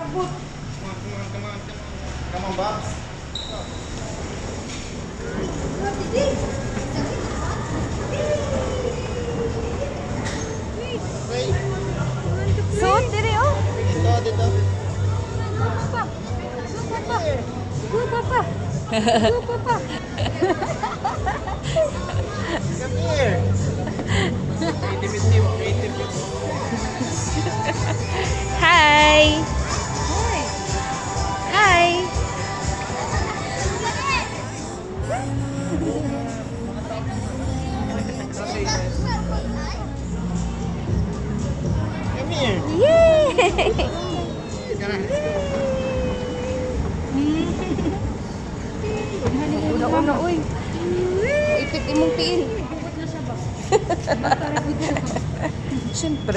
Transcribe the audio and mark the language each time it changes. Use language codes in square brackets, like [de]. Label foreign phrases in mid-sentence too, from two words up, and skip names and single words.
[en] Come on. Come on, Babs. Wait. [ceb] Suot diri oh. Dito. [en] Go papa. Go papa. Come here. Hi. Hi. Come here. [ceb] Yay! Una-una, uy. Ipit imong tiil. Siyempre.